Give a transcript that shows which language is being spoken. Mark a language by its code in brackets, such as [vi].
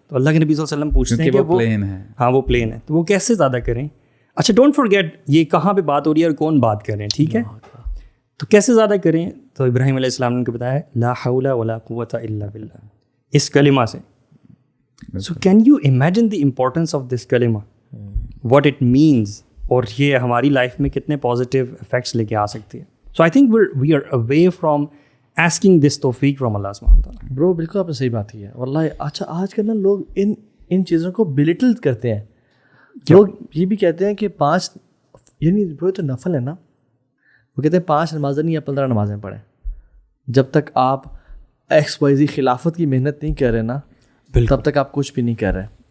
[ur] تو اللہ کے نبی صلی اللہ علیہ وسلم پوچھتے ہیں کہ وہ پلین ہے، ہاں وہ پلین ہے، تو وہ کیسے زیادہ کریں؟ اچھا [en] don't forget [ur] یہ کہاں پہ بات ہو رہی ہے اور کون بات کر رہے ہیں، ٹھیک ہے، تو کیسے زیادہ کریں؟ تو ابراہیم علیہ السلام نے ان کو بتایا [ar] لا حول ولا قوت الا باللہ، [ur] اس کلمہ سے. [en] so can you imagine the importance of this کلمہ، what it means, [ur] اور یہ ہماری لائف میں کتنے پازیٹیو افیکٹس لے کے آ سکتی ہے. [en] So I think we are away from asking this توفیق from اللہ سبحانہ تعالیٰ. [ur] برو بالکل آپ نے صحیح بات کی ہے واللہ. اچھا آج کل نا لوگ ان چیزوں کو بلیٹل کرتے ہیں. لوگ یہ بھی کہتے ہیں کہ 5 یعنی برو تو نفل ہے نا، وہ کہتے ہیں 5 نمازیں نہیں یا 15 نمازیں پڑھیں. جب تک آپ XYZ خلافت کی محنت نہیں کر رہے نا تب تک آپ کچھ بھی نہیں کر رہے.